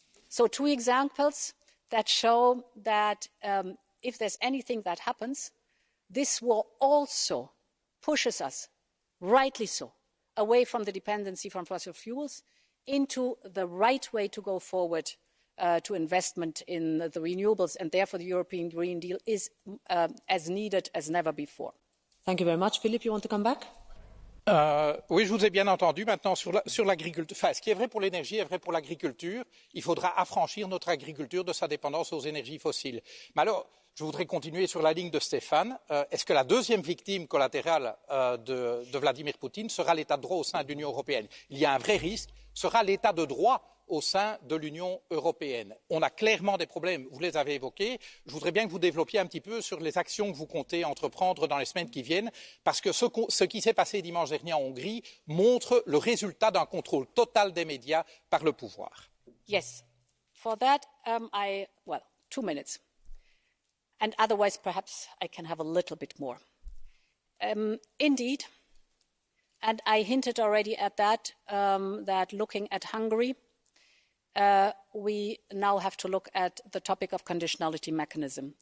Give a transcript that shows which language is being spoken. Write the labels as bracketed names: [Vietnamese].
[English] So 2 examples that show that if there's anything that happens, this war also pushes us, rightly so, away from the dependency from fossil fuels into the right way to go forward to investment in the renewables, and therefore the European Green Deal is as needed as never before. Thank you very much. Philip, you want to come back? [French] Oui, je vous ai bien entendu. Maintenant, sur l'agriculture, enfin, ce qui est vrai pour l'énergie est vrai pour l'agriculture. Il faudra affranchir notre agriculture de sa dépendance aux énergies fossiles. Mais alors, je voudrais continuer sur la ligne de Stéphane. Est-ce que la deuxième victime collatérale de Vladimir Poutine sera l'état de droit au sein de l'Union européenne? Il y a un vrai risque, sera l'état de droit au sein de l'Union européenne. On a clairement des problèmes, vous les avez évoqués. Je voudrais bien que vous développiez un petit peu sur les actions que vous comptez entreprendre dans les semaines qui viennent, parce que ce qui s'est passé dimanche dernier en Hongrie montre le résultat d'un contrôle total des médias par le pouvoir. [English] Yes, for that, 2 minutes. And otherwise, perhaps I can have a little bit more. Indeed, and I hinted already at that, that looking at Hungary, we now have to look at the topic of conditionality mechanism.